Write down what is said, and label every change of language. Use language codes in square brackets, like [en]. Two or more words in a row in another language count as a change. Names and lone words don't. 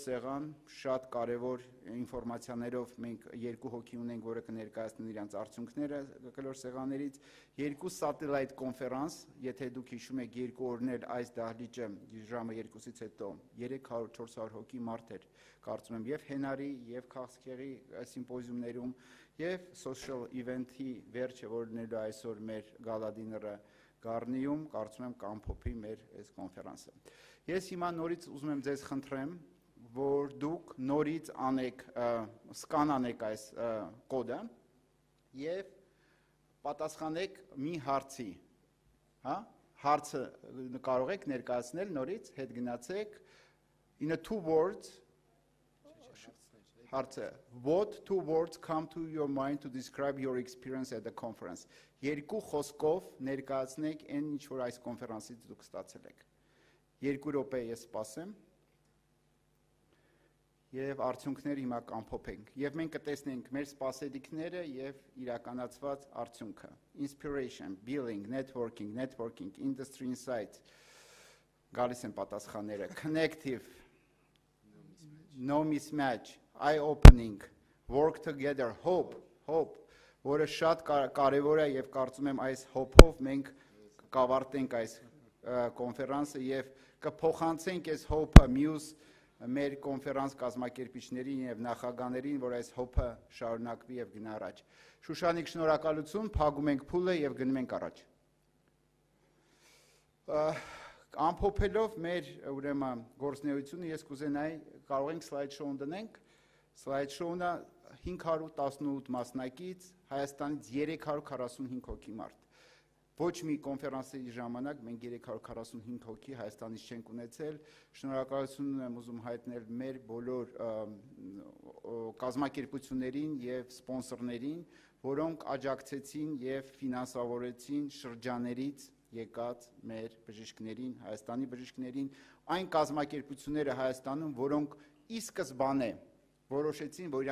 [hy] սեղան, շատ կարևոր ինֆորմացիաներով մենք 2 հոգի ունենք, որը կներկայացնեն իրենց արդյունքները կլոր սեղաններից, 2 satellite կոնֆերանս, եթե դուք հիշում եք 2 օրն էլ այս դահլիճը ժամը 2-ից հետո 300-400 հոգի մարդ էր, կարծում եմ եւ հենարի եւ քաղցկեղի սիմպոզիումներում եւ [en] social event- [hy] ի վերջը, որ լինելու այսօր մեր գալադիները Գառնիում, կարծում եմ կամփոփի մեր այս կոնֆերանսը։ Ես հիմա նորից ուզում եմ ձեզ խնդրեմ, որ դուք նորից անեք, սկանանեք այս կոդը եւ պատասխանեք մի հարցի, հա? Հարցը կարող եք ներկայացնել նորից, հետ գնացեք [en] in a 2 words [hy] հարցը [en] what 2 words come to your mind to describe your experience at the conference [hy] երկու խոսքով ներկայացնեք այն ինչ որ այս կոնֆերանսից դուք ստացել եք 2 րոպե ես սպասեմ եւ արդյունքները հիմա կամփոփենք եւ մենք կտեսնենք մեր սպասելիքները եւ իրականացված արդյունքը [en] inspiration billing networking industry [hy] insight գալիս են պատասխանները [en] connective no mismatch eye opening work together hope [hy] որը շատ կարևոր է եւ կարծում եմ այս hope-ով մենք կավարտենք այս կոնֆերանսը եւ կփոխանցենք այս hope-ը մյուս մեր կոնֆերանս կազմակերպիչներին եւ նախագահներին, որ այս hope-ը շարունակվի եւ գնա առաջ։ Շուշանիկ, շնորհակալություն, փակում ենք փուլը եւ գնում ենք առաջ։ Ամփոփելով մեր ուրեմն գործունեությունը ես կուզենայի կարող ենք [en] slide show- [hy] ն դնենք։ [en] Slide show- [hy] ը 518 մասնակից, Հայաստանից 345 հոգի մարդ։ Ոչ մի կոնֆերանսի ժամանակ մենք 345 հոգի Հայաստանից չենք ունեցել։ Շնորհակալություն եմ ուզում հայտնել մեր բոլոր կազմակերպություններին եւ սպոնսորներին, որոնք աջակցեցին եւ ֆինանսավորեցին շրջաներից եկած մեր բժիշկներին, Հայաստանի բժիշկներին, այն կազմակերպությունները Հայաստանում, որոնք ի սկզբանե որոշեցին, որ